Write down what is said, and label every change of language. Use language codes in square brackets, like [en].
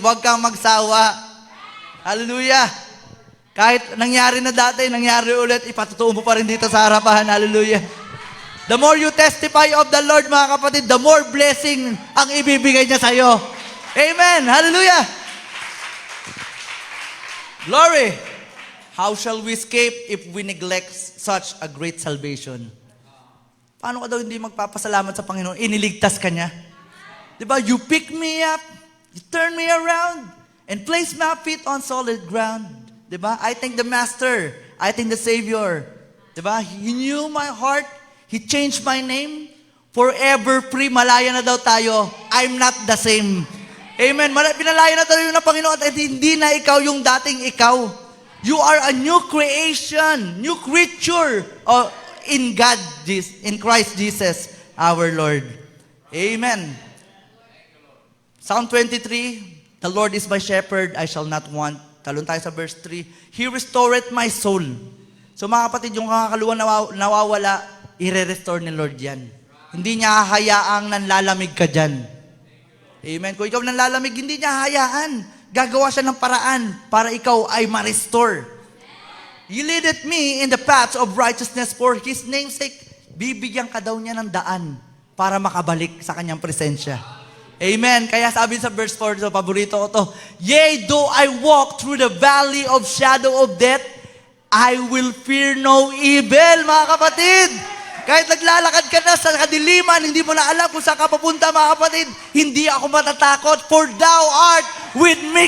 [tl] Huwag kang magsawa. Hallelujah. Kahit nangyari na dati, nangyari ulit, ipatutuo mo pa rin dito sa harapan. Hallelujah. [en] The more you testify of the Lord, mga kapatid, the more blessing [tl] ang ibibigay niya sa iyo. Amen. Hallelujah. Glory. [en] How shall we escape if we neglect such a great salvation? [tl] Paano ka daw hindi magpapasalamat sa Panginoon? Iniligtas ka niya. Diba? [en] You pick me up, you turn me around, and place my feet on solid ground. Diba? I thank the Master. I thank the Savior. Diba? He knew my heart. He changed my name. Forever free. [tl] Malaya na daw tayo. [en] I'm not the same. [tl] Amen. Pinalaya na tayo ng Panginoon at hindi na ikaw yung dating ikaw. [en] You are a new creation, new creature in God, in Christ Jesus, our Lord. Amen. Psalm 23, the Lord is my shepherd, I shall not want. [tl] Talon tayo sa verse 3. [en] He restoreth my soul. [tl] So mga kapatid, yung kakakaluan nawawala, i-restore ni Lord yan. Hindi niya hahayaang nanlalamig ka dyan. Amen. Kung ikaw nanlalamig, hindi niya hahayaan. Gagawa siya ng paraan para ikaw ay ma-restore. [en] He leadeth me in the paths of righteousness for His name's sake. [tl] Bibigyan ka daw niya ng daan para makabalik sa kanyang presensya. [en] Amen. [tl] Kaya sabi sa verse 4, so paborito ko to, [en] yea, though I walk through the valley of shadow of death, I will fear no evil, mga kapatid. [tl] Kahit naglalakad ka na sa kadiliman, hindi mo na alam kung saan ka papunta, mga kapatid, hindi ako matatakot, [en] for thou art with me.